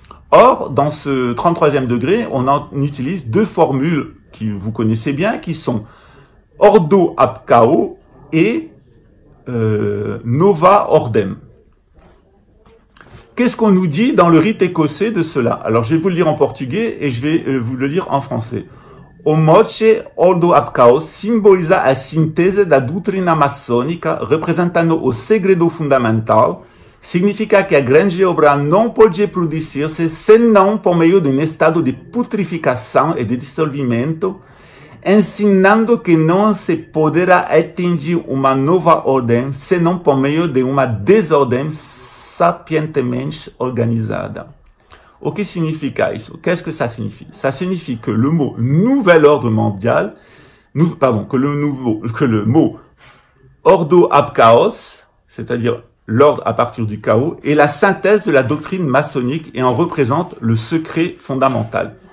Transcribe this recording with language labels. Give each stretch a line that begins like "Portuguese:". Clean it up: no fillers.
French: Or, dans ce 33e degré, on en utilise deux formules que vous connaissez bien, qui sont Ordo ab Chao et Nova Ordem. Qu'est-ce qu'on nous dit dans le rite écossais de cela? Alors, je vais vous le lire en portugais et je vais vous le lire en français.
Portuguese: O mote Ordo ab Chao simboliza a síntese da doutrina maçônica, representando o segredo fundamental. Significa que a grande obra não pode produzir-se senão por meio de estado de putrificação e de dissolvimento, ensinando que não se poderá atingir uma nova ordem senão por meio de uma desordem sapientemente organisada. O que significa isso?
French: Qu'est-ce que ça signifie? Ça signifie que le mot nouvel ordre mondial, que le mot ordo ab chaos, c'est-à-dire l'ordre à partir du chaos, est la synthèse de la doctrine maçonnique et en représente le secret fondamental.